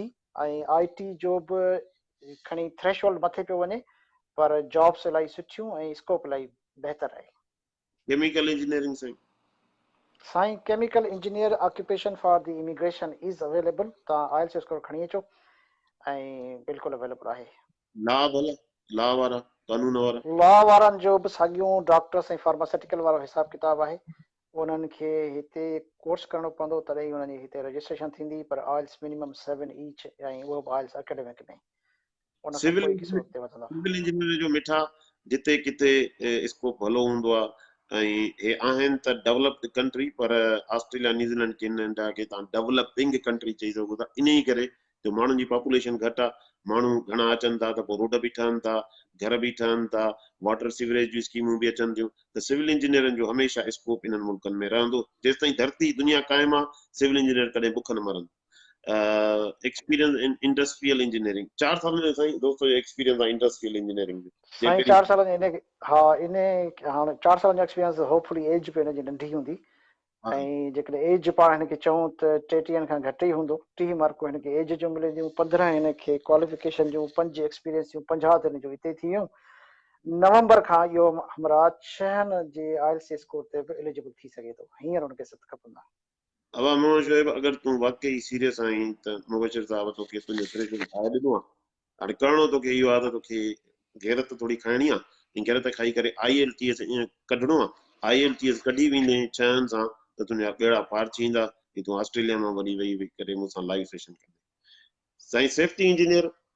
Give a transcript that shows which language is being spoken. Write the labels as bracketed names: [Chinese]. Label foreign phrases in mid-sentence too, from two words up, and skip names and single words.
[Sindhi] ऐं IT जो बि खणी थ्रेशोल्ड मथे पियो वञे, पर जॉब्स इलाही सुठियूं ऐं स्कोप इलाही बहितर आहे। [English] chemical engineering साईं chemical engineer occupation for the immigration is available, [Sindhi] तव्हां आइल्स स्कोर खणी अचो ऐं बिल्कुलु अवेलेबल आहे। लॉ वारा, कानून वारा, लॉ वारनि जो बि साॻियूं डॉक्टर्स ऐं फार्मास्यूटिकल वारो हिसाब किताब आहे। उन्हनि खे हिते कोर्स करणो पवंदो, तॾहिं उन्हनि जी हिते रजिस्ट्रेशन थींदी, पर [English] IELTS minimum 7 each [Sindhi] ऐं उहो बि [English] IELTS academic [Sindhi] में। उन खां पोइ किसो अॻिते वधंदा। सिविल इंजीनियर जो मिठा जिते किथे स्कोप भलो हूंदो आहे ऐं हे आहिनि त [English] developed country [Sindhi] पर ऑस्ट्रेलिया न्यूज़ीलैंड कैनेडा खे तव्हां डेवलपिंग कंट्री चई सघो था इन ई करे जो माण्हुनि जी पॉपुलेशन घटि आहे माण्हू घणा अचनि था त पोइ रोड बि ठहनि था घर बि ठहनि था [English] water sewerage [Sindhi] जी स्कीमूं बि अचनि थियूं त सिविल इंजीनियरिंग जो हमेशह स्कोप इन्हनि मुल्कनि में रहंदो जेसि ताईं धरती दुनिया क़ाइमु आहे सिविल इंजीनियर कॾहिं बुख न मरनि [English] experience in industrial engineering [Sindhi] 4 साल में साईं दोस्तो एक्सपीरियंस आहे [English] industrial engineering [Sindhi] जो साईं 4 साल इन हा इन हाणे 4 साल जो एक्सपीरियंस होपफुली एज पे हिनजी नंढी हूंदी ऐं जेकॾहिं एज पाण हिनखे चऊं त 33 खां घटि ई हूंदो 30 मार्कूं हिनखे एज जो मिले थियूं 15 हिनखे क्वालिफिकेशन जूं 5 एक्सपीरियंस जूं 50 त हिनजो हिते थी वियूं नवंबर खां इहो हमरा 6 जे [English] IELTS score [Sindhi] ते बि एलिजिबल थी सघे थो हींअर हुनखे 7 खपंदा अब मोहम्मद शोएब अगर तूं वाकई सीरियस आहीं त मुबशिर साहब तोखे तुंहिंजो थ्रेशोल्ड ठाहे ॾिनो आहे हाणे करिणो तोखे इहो आहे त तोखे गैरत थोरी खाइणी आहे ऐं गैरत खाई करे आईएलटीएस ईअं कढणो आहे आईएलटीएस कढी वेंदे 6 सां त तुंहिंजा ॿेड़ा पार थी ईंदा की तूं ऑस्ट्रेलिया मां वरी वेही करे मूंसां [English] live session [Sindhi] कंदे साईं [English] safety engineer